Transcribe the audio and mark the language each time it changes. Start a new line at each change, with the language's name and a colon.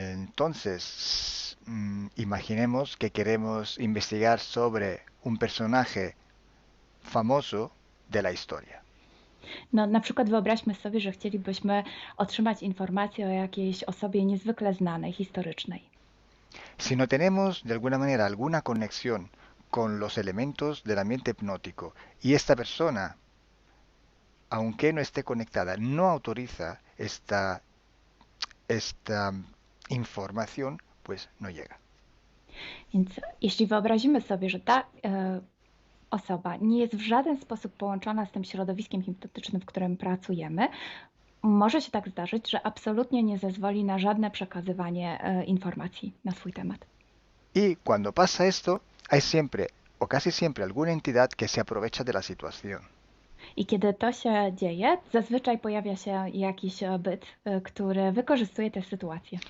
Spanish: Entonces, imaginemos que queremos investigar sobre un personaje famoso de la historia.
Polish: No, na przykład wyobraźmy sobie, że chcielibyśmy otrzymać informację o jakiejś osobie niezwykle znanej, historycznej.
Spanish: Si no tenemos de alguna manera alguna conexión con los elementos del ambiente hipnótico y esta persona, aunque no esté conectada, no autoriza esta información, pues no llega.
Polish: Więc jeśli wyobrazimy sobie, że ta osoba nie jest w żaden sposób połączona z tym środowiskiem hipnotycznym, w którym pracujemy, może się tak zdarzyć, że absolutnie nie zezwoli na żadne przekazywanie informacji na swój temat.
Spanish: Y cuando pasa esto, hay siempre o casi siempre alguna entidad que se aprovecha de la situación.
Polish: I kiedy to się dzieje, zazwyczaj pojawia się jakiś byt, który wykorzystuje tę sytuację.